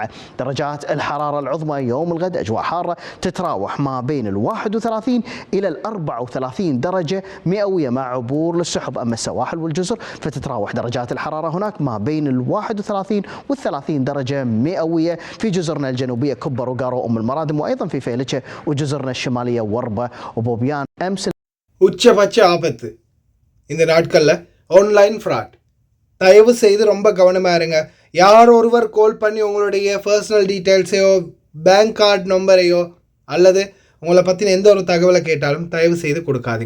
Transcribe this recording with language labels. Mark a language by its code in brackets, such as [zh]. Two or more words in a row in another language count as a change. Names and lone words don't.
[ar] درجات الحرارة العظمى يوم الغد أجواء حارة تتراوح ما بين 31 إلى 34 درجة مئوية مع عبور للسحب. أما السواحل والجزر فتتراوح درجات الحرارة هناك ما بين 31 و 30 درجة مئوية في جزرنا الجنوبية كبر وقارو أم المرادم، وأيضا في فيلتشة وجزرنا الشمالية وربة وبوبيان. أمس [ta] உச்சபட்ச ஆபத்து இந்த நாட்களில் [en] online fraud. [ta] தயவு செய்து ரொம்ப கவனமாக இருங்க. யார் ஒருவர் கால் பண்ணி உங்களுடைய [en] personal detailsையோ, bank card numberையோ [ta] அல்லது உங்களை பற்றின எந்த ஒரு தகவலை கேட்டாலும் தயவு செய்து கொடுக்காதீங்க.